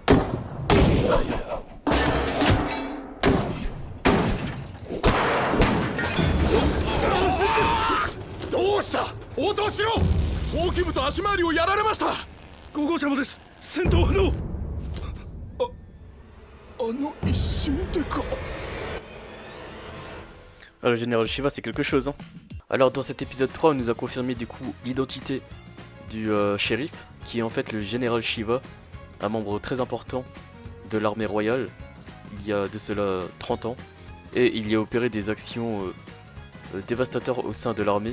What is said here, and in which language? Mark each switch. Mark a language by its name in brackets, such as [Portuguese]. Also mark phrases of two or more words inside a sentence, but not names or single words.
[Japanese] どうした。応答しろ。後期部と足回りをやられました。5号車もです。戦闘不能。あの一瞬でか。 [French] Ah, le général Shiva, c'est quelque chose, hein. Alors, dans cet épisode 3, on nous a confirmé du coup l'identité du shérif, qui est en fait le général Shiva, un membre très important de l'armée royale, il y a de cela 30 ans. Et il y a opéré des actions dévastateurs au sein de l'armée.